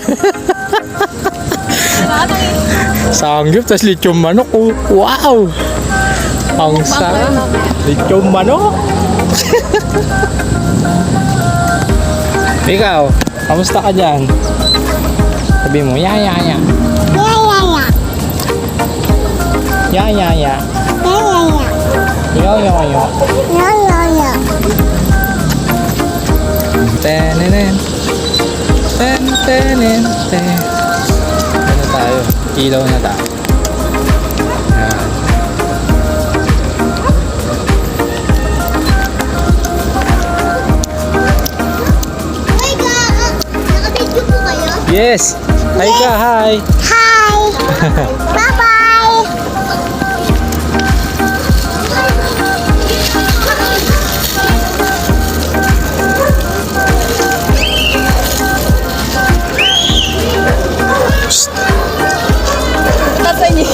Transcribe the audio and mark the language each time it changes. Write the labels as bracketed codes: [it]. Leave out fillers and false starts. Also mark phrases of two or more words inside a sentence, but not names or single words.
[tl] Sa Angyup, tas lechong manok. Oh. Wow! Ang sarap. Lechon manok. Ikaw, kamusta ka dyan? Sabi mo, ya. Yeah, yeah, yeah. Ya. Yeah, yeah, yeah. Yo. Yeah, yeah, yeah. Tenenen. Ten. Ano tayo? Ilaw na tayo. Yan. Hi, nakabidyo po kayo? Yes! Hi ka, hi! Hi! Bye-bye! Tatay niyo.